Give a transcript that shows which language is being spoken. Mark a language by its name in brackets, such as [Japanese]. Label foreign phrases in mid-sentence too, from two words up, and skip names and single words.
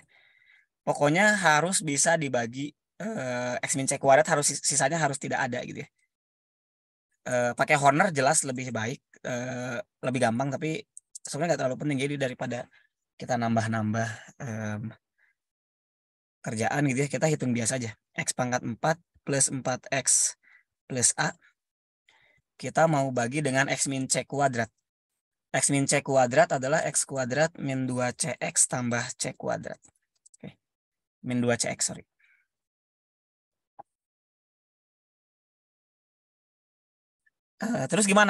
[Indonesian] Pokoknya harus bisa dibagi X min C kuadrat, harus sisanya harus tidak ada gitu ya. Pakai Horner jelas lebih baik, lebih gampang, tapi sebenarnya nggak terlalu penting. Jadi daripada kita nambah-nambah kerjaan gitu ya, kita hitung biasa aja. X pangkat 4 plus 4X plus A. Kita mau bagi dengan X min C kuadrat. X min C kuadrat adalah X kuadrat min 2CX tambah C kuadrat. Oke. Min 2CX, sorry. Terus gimana?